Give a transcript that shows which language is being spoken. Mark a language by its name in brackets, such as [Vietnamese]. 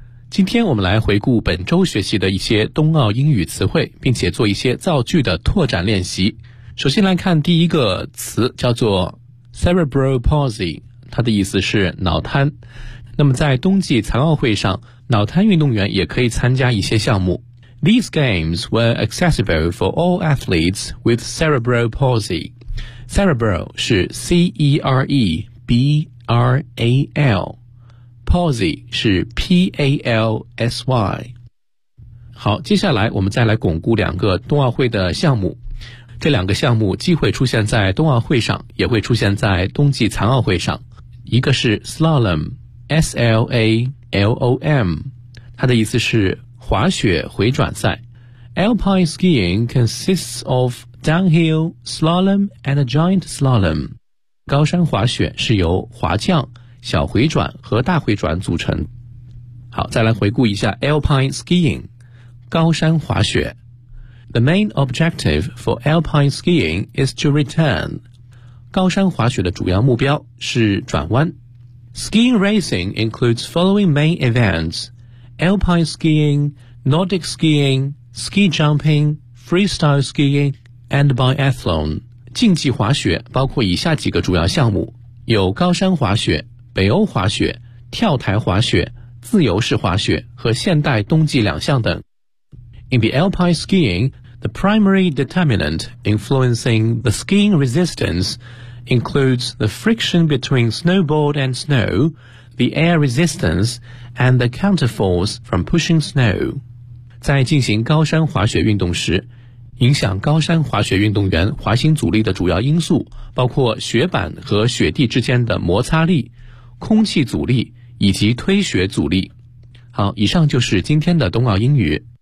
[Chinese] 今天我们来回顾本周学习的一些冬奥英语词汇，并且做一些造句的拓展练习。首先来看第一个词，叫做 cerebral palsy， 它的意思是脑瘫。那么在冬季残奥会上，脑瘫运动员也可以参加一些项目。 [English] These games were accessible for all athletes with cerebral palsy. [Chinese] Cerebral 是 C-E-R-E-B-R-A-L， palsy 是 P-A-L-S-Y。好，接下来我们再来巩固两个冬奥会的项目，这两个项目既会出现在冬奥会上，也会出现在冬季残奥会上。一个是 slalom， S-L-A-L-O-M， 它的意思是滑雪回转赛。 [English] Alpine skiing consists of downhill, slalom and a giant slalom。 [Chinese] 高山滑雪是由滑降、小回转和大回转组成。好，再来回顾一下 Alpine skiing， 高山滑雪。 [English] The main objective for alpine skiing is to return. [Chinese] 高山滑雪的主要目标是转弯。 [English] Skiing racing includes following main events: alpine skiing, Nordic skiing, ski jumping, freestyle skiing, and biathlon. [Chinese] 竞技滑雪包括以下几个主要项目，有高山滑雪、北欧滑雪、跳台滑雪、自由式滑雪和现代冬季两项等。 [English] In the alpine skiing, the primary determinant influencing the skiing resistance includes the friction between snowboard and snow, the air resistance, and the counterforce from pushing snow. [Chinese] 在进行高山滑雪运动时，影响高山滑雪运动员滑行阻力的主要因素包括雪板和雪地之间的摩擦力、空气阻力以及推雪阻力。好，以上就是今天的冬奥英语。